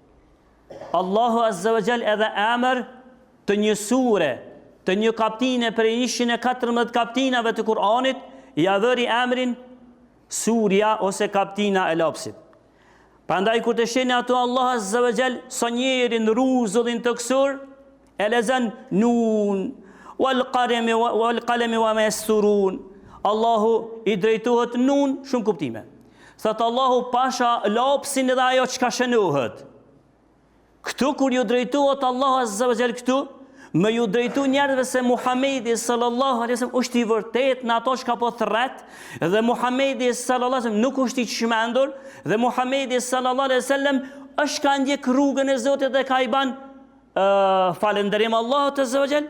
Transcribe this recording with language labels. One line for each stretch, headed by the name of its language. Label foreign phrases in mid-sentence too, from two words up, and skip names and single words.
Albanian: Allahu
Arabic: عز وجل
Albanian: edhe emër të një sure, të një kaptine për 114 kaptinave të Kur'anit, ja vëri emrin surja ose kaptina e lapsit. Prandaj kur të shihni ato Allah
Arabic: عز وجل
Albanian: sa njëri në rrezullin të kësur e lexon
Arabic: ن والقلم وما يسطرون.
Albanian: Allahu i drejtohet nun, shumë kuptime. Thot Allahu pasha lapsin dhe ajo çka shënohet. Këtu kur ju drejtohet Allahu
Arabic: عز وجل
Albanian: këtu, më ju drejtu njerëzve se Muhamedi
Arabic: صلى الله عليه وسلم
Albanian: është i vërtet në ato çka po thret, dhe Muhamedi
Arabic: صلى الله عليه وسلم
Albanian: nuk është i çmendur, dhe Muhamedi
Arabic: صلى الله عليه وسلم
Albanian: është ka ndjek rrugën e Zotit dhe ka i ban falënderim Allahut
Arabic: عز وجل.